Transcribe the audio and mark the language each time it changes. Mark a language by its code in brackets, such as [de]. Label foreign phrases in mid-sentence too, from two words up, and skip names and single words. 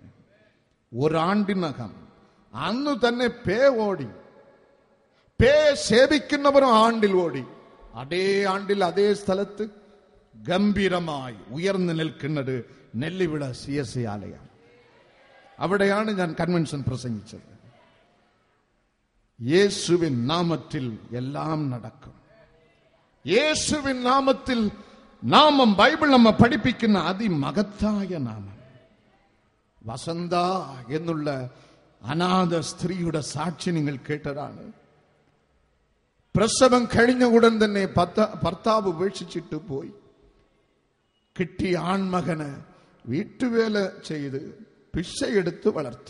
[ml] ഒരാണ്ടിനകം അന്ന് തന്നെ പേ ഓടി. പേ സേവിക്കുന്നവരും ആണ്ടിൽ ഓടി. അതേ ആണ്ടിൽ അതേ സ്ഥലത്ത് ഗംഭീരമായി ഉയർന്നു നിൽക്കുന്നത് നെല്ലിവിള CSI ആലയം. അവിടെയാണ് ഞാൻ കൺവെൻഷൻ പ്രസംഗിച്ചത്. [ta] இயேசுவின் நாமத்தில் எல்லாம் நடக்கும். இயேசுவின் நாமத்தில் நாமம் [ml] ബൈബിൾ നമ്മ പഠിപ്പിക്കുന്ന അതിമഹത്തായ നാമം. വസന്ത എന്നുള്ള അനാഥ സ്ത്രീയുടെ സാക്ഷി നിങ്ങൾ കേട്ടതാണ്. പ്രസവം കഴിഞ്ഞ ഉടൻ തന്നെ ഭർത്താവ് ഉപേക്ഷിച്ചിട്ട് പോയി. കിട്ടിയ ആൺമകന് വീട്ടുവേല ചെയ്ത് പിച്ചയെടുത്ത് വളർത്തി.